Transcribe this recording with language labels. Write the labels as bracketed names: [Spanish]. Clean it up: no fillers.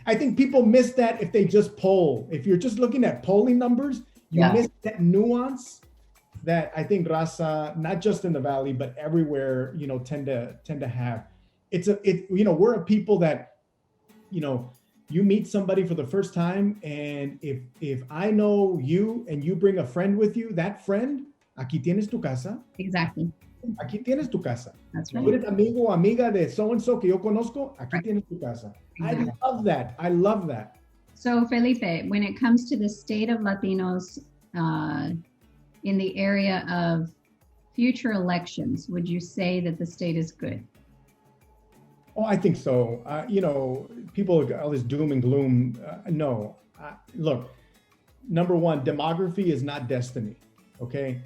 [English] I think people miss that if they just poll. If you're just looking at polling numbers, you miss that nuance that I think Raza, not just in the Valley, but everywhere, tend to have. We're a people that, you meet somebody for the first time, and if I know you and you bring a friend with you, that friend, [Spanish] aquí tienes tu casa. [English] Exactly. [Spanish] Aquí tienes tu casa. [English] That's right. [Spanish] Tú eres amigo o amiga de so-and-so que yo conozco, aquí tienes tu casa. [English] Exactly. I love that. So Felipe, when it comes to the state of Latinos in the area of future elections, would you say that the state is good? Oh, I think so. People, all this doom and gloom. No. Look, number one, demography is not destiny. Okay.